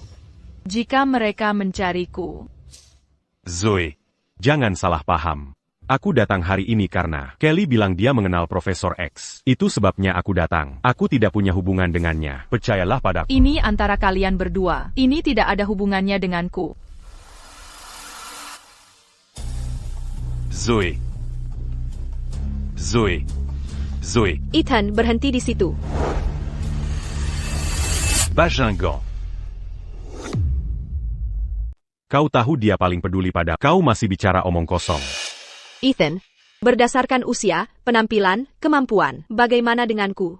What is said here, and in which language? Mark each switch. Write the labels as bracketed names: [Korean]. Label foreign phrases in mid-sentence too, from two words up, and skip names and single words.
[Indonesian] Jika mereka mencariku. Zoe, jangan salah paham. Aku datang hari ini karena Kelly bilang dia mengenal Profesor X. Itu sebabnya aku datang. Aku tidak punya hubungan dengannya. Percayalah padaku. Ini antara kalian berdua. Ini tidak ada hubungannya denganku. Zoé. Zoé. Zoé. Ethan, berhenti di situ. Bajingan. Kau tahu dia paling peduli pada kau masih bicara omong kosong. Ethan, berdasarkan usia, penampilan, kemampuan, bagaimana denganku?